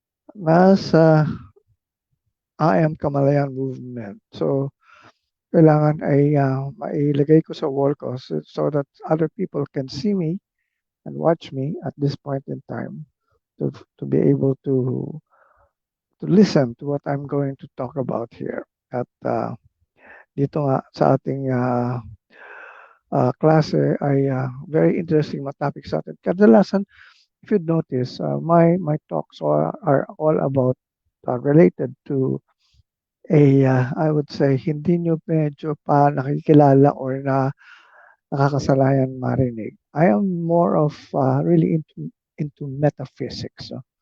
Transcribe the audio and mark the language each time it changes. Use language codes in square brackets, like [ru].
[tl] Nasa I am Kamalayan movement. So, kailangan ay mailagay ko sa wall ko [en] so that other people can see me and watch me at this point in time to be able to listen to what I'm going to talk about here. [tl] At dito nga sa ating klase ay [en] very interesting [tl] mga topics sa atin. [en] Kadalasan, if you notice, my talks are all about related to I would say [tl] hindi nyo medyo pa nakikilala or nakakasalayan marinig. [en] I am more of really into metaphysics. So.